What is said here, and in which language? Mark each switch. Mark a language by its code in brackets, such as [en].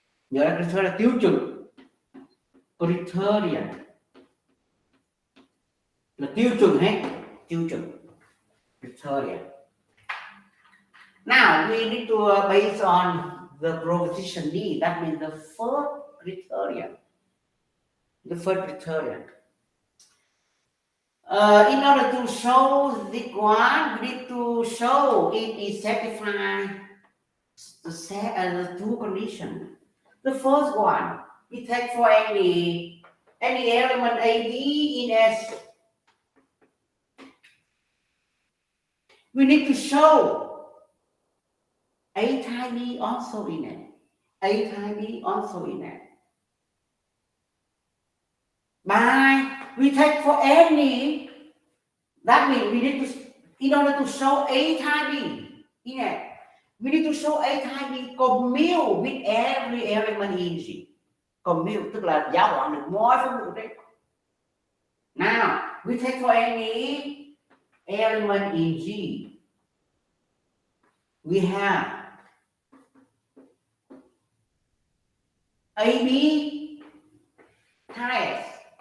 [vi] Nhớ là criterion là tiêu chuẩn. Criterion là tiêu chuẩn hết, tiêu chuẩn. [en] Criterion. Now we need to base on the proposition D. That means the first criterion. The first criterion. In order to show this one, we need to show it is satisfied the two conditions. The first one, we take for any element AB in S. We need to show A type B also in it. A type B also in it. By we take for any, that means we need to, in order to show A type B in it, we need to show A type B commute with every element in G. [vi] Commute tức là giáo hoán được mọi phân tử đấy. [en] Now we take for any element in G. We have AB type S.